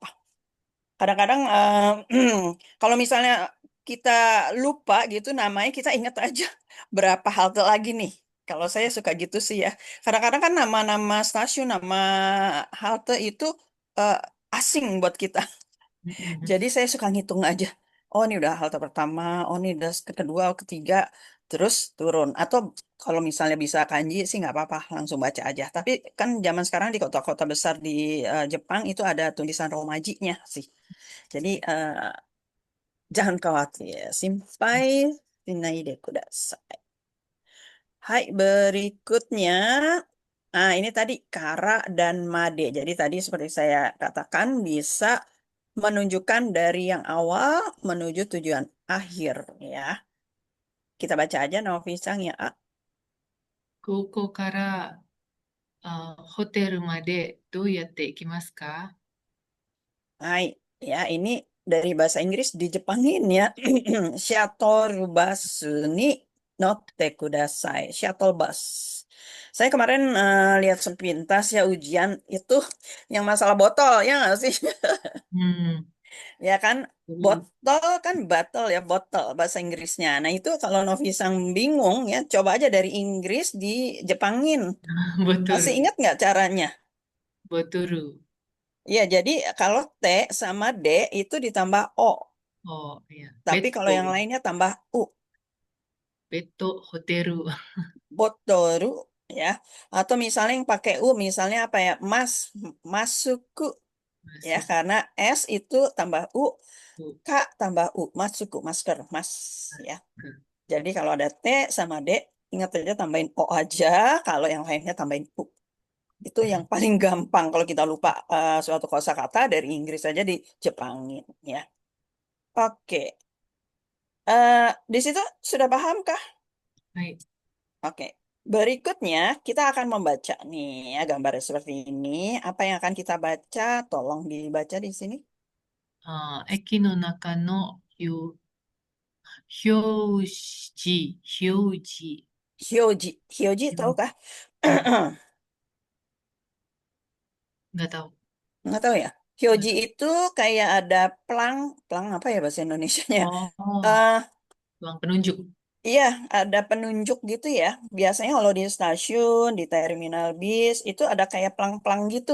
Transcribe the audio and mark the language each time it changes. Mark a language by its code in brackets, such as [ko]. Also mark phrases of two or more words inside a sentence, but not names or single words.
[id] Kadang-kadang kalau misalnya kita lupa gitu namanya, kita ingat aja berapa halte lagi nih. Kalau saya suka gitu sih ya. Kadang-kadang kan nama-nama stasiun, nama halte itu eh, asing buat kita. [ja] うんうん [id] Jadi saya suka ngitung aja. Oh, ini udah halte pertama, oh ini udah kedua, ketiga, terus turun. Atau kalau misalnya bisa kanji sih nggak apa-apa, langsung baca aja. Tapi kan zaman sekarang di kota-kota besar di Jepang itu ada tulisan Romaji-nya sih. Jadi jangan khawatir, [ja] 心配しないでください. [id] Hai, berikutnya. Nah, ini tadi kara dan made. Jadi tadi seperti saya katakan bisa menunjukkan dari yang awal menuju tujuan akhir ya. Kita baca aja Novi-san ya. [ja] ここからホテルまでどうやって行きますか？ [id] Hai, ya ini dari bahasa Inggris dijepangin ya. [en] Shuttle bus [ja] に乗ってください. [en] Shuttle bus. [id] Saya kemarin lihat sepintas ya ujian itu yang masalah botol ya nggak sih? [ja] うん。 [id] Ya kan, [ja] うん [id] botol kan bottle ya, botol bahasa Inggrisnya. Nah itu kalau Novi Sang bingung ya, coba aja dari Inggris di Jepangin. [ja] ボト [id] Masih [ja] ル、 [id] ingat nggak caranya? [ja] ボトル [id] Ya, jadi kalau T sama D itu ditambah O. [ja] を、いや、ベ [id] Tapi [ja] ッ [id] kalau [ja] ド、 [id] yang lainnya tambah U. [ja] ベッド、ホテル、 [id] Botoru ya. Atau misalnya yang pakai U, misalnya apa ya? Masuku [ja] マ [id] ya. [ja] ス [id] Karena S itu tambah U, [ja] ク、 [id] K tambah U. Masuku, masker, mas [ja] マ [id] ya. [ja] スク。 [id] Jadi kalau ada T sama D, ingat aja tambahin O aja. Kalau yang lainnya tambahin U. Itu yang paling gampang kalau kita lupa suatu kosakata dari Inggris saja di Jepangin ya. Oke. Di situ sudah paham kah? [ja] はい。 [id] Oke. Berikutnya kita akan membaca nih ya gambarnya seperti ini. Apa yang akan kita baca? Tolong dibaca di sini. [ja] 駅の中の表示、 [id] Hyoji. Hyoji tahu kah? うん、nggak tahu. Nggak tahu ya. Nggak Hyoji tahu. itu kayak ada pelang, pelang apa ya bahasa Indonesianya? Oh, Eh ruang penunjuk. Iya, ada penunjuk gitu ya. Biasanya kalau di stasiun, di terminal bis, itu ada kayak pelang-pelang gitu.